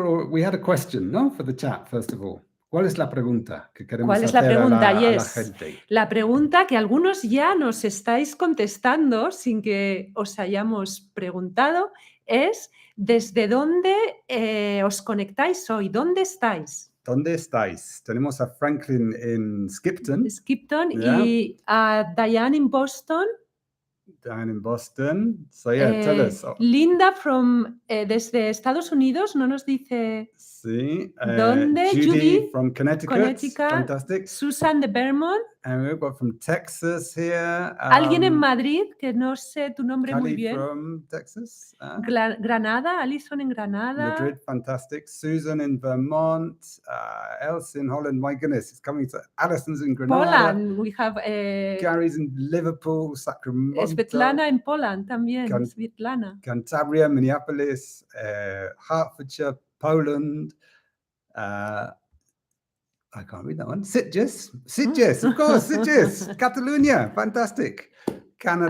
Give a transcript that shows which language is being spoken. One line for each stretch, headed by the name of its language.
English: We had a question, ¿no? For the chat, first of all.
Spanish: ¿Cuál es la pregunta que queremos hacer a la gente? La pregunta que algunos ya nos estáis contestando sin que os hayamos preguntado es ¿desde dónde os conectáis hoy? ¿Dónde estáis? ¿Dónde estáis? Tenemos a Franklin en Skipton. Y a Diane en Boston.
English: Diane in Boston. So yeah, tell us.
Spanish: Linda desde Estados Unidos no nos dice sí. dónde.
English: Judy from Connecticut. Fantastic.
Spanish: Susan de Vermont.
English: And we've got from Texas here.
Spanish: Alguien en Madrid, que no sé tu nombre Cali muy bien.
English: From Texas.
Spanish: Granada, Alison en Granada.
English: Madrid, fantastic. Susan in Vermont. Else in Holland. My goodness, it's coming to Alison's in Granada. Poland, we have Gary's in Liverpool, Sacramento.
Spanish: Svetlana en Poland también. Svetlana.
English: Cantabria, Minneapolis, Hertfordshire, Poland. I can't read that one. Sitges, of course, Sitges, Catalunya, fantastic. Canada.